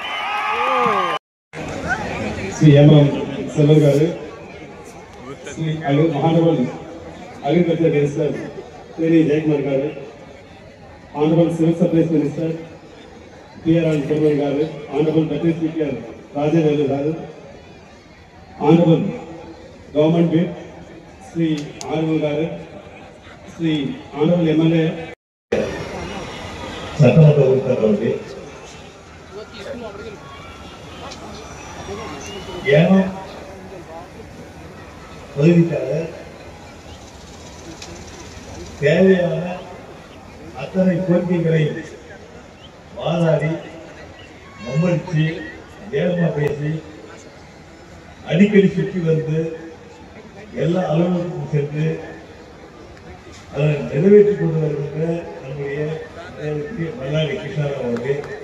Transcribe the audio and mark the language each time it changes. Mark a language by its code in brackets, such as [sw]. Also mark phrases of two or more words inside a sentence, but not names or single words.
[en] శ్రీ M Selvar గారు, శ్రీ Mahanaval agriculture minister శ్రీ Jayakumar గారు, honourable civil supplies minister PR and chairman గారు, honourable deputy speaker Rajendra గారు, honourable government whip శ్రీ honourable గారు, శ్రీ honourable MLA [te] చట్టంలో ఉంటారు కాబట్టి [ta] ஏனோ பகுதிக்காக தேவையான அத்தனை கோரிக்கைகளை வாதாடி மும்மடிச்சு வேகமா பேசி அடிக்கடி சுற்றி வந்து எல்லா அலுவலகத்துக்கும் சென்று அதை நிறைவேற்றி கொண்டு வருகின்ற நம்முடைய மல்லாடி கிருஷ்ணாராவ் அவர்கள்